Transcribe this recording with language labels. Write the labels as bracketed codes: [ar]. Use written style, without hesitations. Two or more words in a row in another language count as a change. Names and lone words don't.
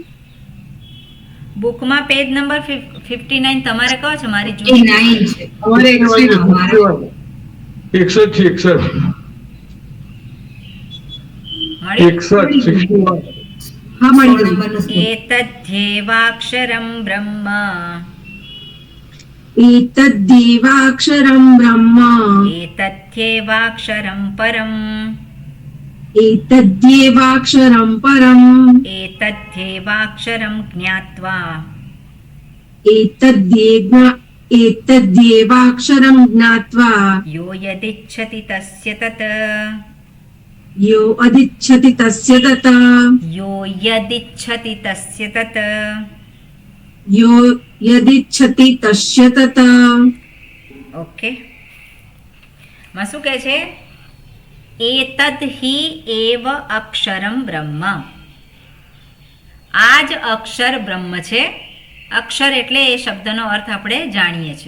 [gu] બુકમાં પેજ નંબર 59 તમારે કહો છો? મારી એ જૂની 9 છે. અમારે 61 છે. 61 છે. મળી? 61. હા, મળી 16 ગયું. નંબરનો શ્લોક. [sa] એતદ્ધેવાક્ષરં બ્રહ્મ, एतद्देवाक्षरं ब्रह्म एतद्ध्येवाक्षरं परम्, एतद्देवाक्षरं परम् एतद्ध्येवाक्षरं ज्ञात्वा एतद्देवाक्षरं ज्ञात्वा यो यदिच्छति तस्य तत्, यो अदिच्छति तस्य तत यो यदिच्छति तस्य तत्. यो यदिच्छति तस्य तत. [gu] ઓકે, માં શું કહે છે? [sa] એતદ હિ એવ અક્ષરમ બ્રહ્મ, [gu] આ જ અક્ષર બ્રહ્મ છે. અક્ષર એટલે એ શબ્દનો અર્થ આપણે જાણીએ છીએ.